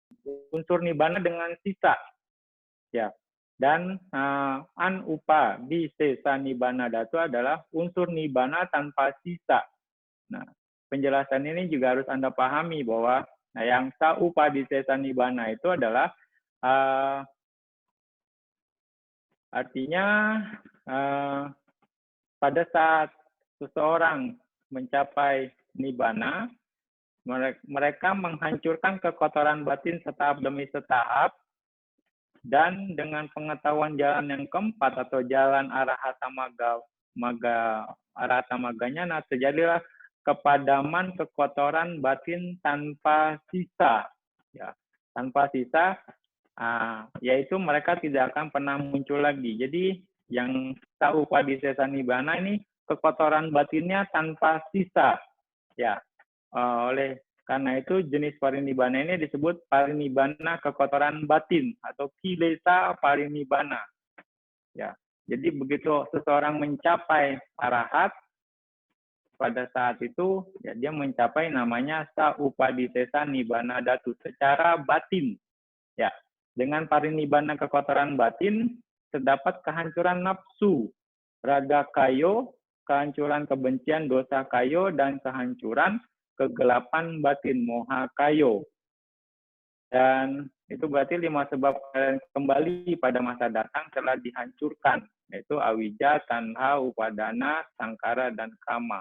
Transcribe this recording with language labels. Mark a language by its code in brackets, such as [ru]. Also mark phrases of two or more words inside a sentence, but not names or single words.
[id] unsur nibbana dengan sisa. Ya. Dan [pi] anupa disesa nibbana dhatu [id] adalah unsur nibbana tanpa sisa. Nah, penjelasan ini juga harus Anda pahami bahwa yang [pi] saupa disesa nibbana [id] itu adalah artinya pada saat seseorang mencapai nibbana, mereka menghancurkan kekotoran batin setahap demi setahap, dan dengan pengetahuan jalan yang keempat atau jalan [pi] arahata maganya, [id] nah terjadilah kepadaman kekotoran batin tanpa sisa. Ya, tanpa sisa, yaitu mereka tidak akan pernah muncul lagi. Jadi yang [pi] saupa disesa nibbana [id] ini kekotoran batinnya tanpa sisa. Ya, oleh karena itu jenis parinibbana ini disebut parinibbana kekotoran batin atau [pi] kilesa parinibbana. [id] Ya, jadi begitu seseorang mencapai arahat, pada saat itu ya, dia mencapai namanya [pi] saupadisesa nibbana dhatu [id] secara batin. Ya, dengan parinibbana kekotoran batin terdapat kehancuran nafsu, [pi] raga kayo, [id] kehancuran kebencian [pi] dosa kayo, [id] dan kehancuran kegelapan batin [pi] moha kayo. [id] Dan itu berarti 5 sebab kembali pada masa datang telah dihancurkan, yaitu [pi] awija, tanha, upadana, sangkara, [id] dan kama.